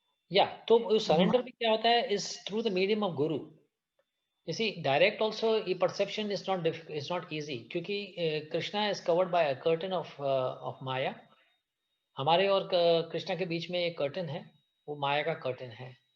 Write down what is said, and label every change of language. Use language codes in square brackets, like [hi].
[hi] Yeah, तो surrender भी क्या होता है? [en] Is through the medium of guru. You see, direct also perception is not easy [hi] क्योंकि [en] Krishna is covered by a curtain of Maya. [hi] हमारे और कृष्णा के बीच में एक कर्टन है, वो माया का कर्टन है.